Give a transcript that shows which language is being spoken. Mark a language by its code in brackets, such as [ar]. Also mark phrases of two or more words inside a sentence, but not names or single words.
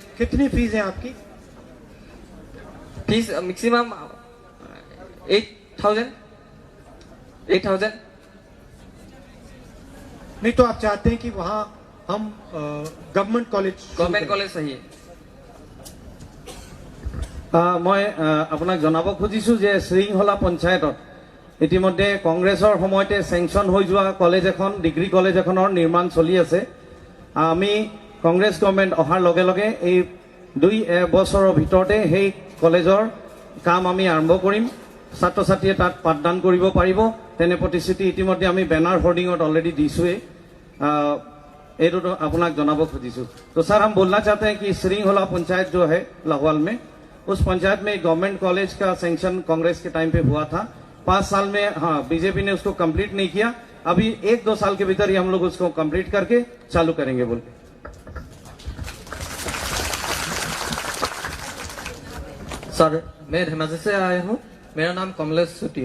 [hi] कितनी फीस है आपकी? [en] fees maximum [hi] 8,000। 8,000. नहीं तो आप चाहते हैं कि वहां हम [en] government college [hi] सही है. [as] মই আপোনাক জনাব খুজিছোঁ যে শ্ৰীংহলা পঞ্চায়তত ইতিমধ্যে কংগ্ৰেছৰ সময়তে চেংচন হৈ যোৱা কলেজ এখন ডিগ্ৰী কলেজ এখনৰ নিৰ্মাণ চলি আছে। আমি কংগ্ৰেছ গভৰ্ণমেণ্ট অহাৰ লগে লগে এই 2 বছৰৰ ভিতৰতে সেই কলেজৰ কাম আমি আৰম্ভ কৰিম। ছাত্ৰ ছাত্ৰীয়ে তাত পাঠদান কৰিব পাৰিব তেনে প্ৰতিশ্ৰুতি ইতিমধ্যে আমি [en] banner hoarding [as] অলৰেডি দিছোঁৱে। এইটো আপোনাক জনাব খুজিছোঁ। [hi] तो सर हम बोलना चाहते हैं कि श्रींहला पंचायत जो है लाहौल में, उस पंचायत में [en] government college [hi] का सैंक्शन कांग्रेस के टाइम पे हुआ था। 5 साल में हाँ बीजेपी ने उसको कंप्लीट नहीं किया। अभी 1-2 साल के भीतर ही हम लोग उसको कंप्लीट करके चालू करेंगे बोल के। सर मैं धेमाजी से आया हूँ, मेरा नाम कमलेश चुटिया।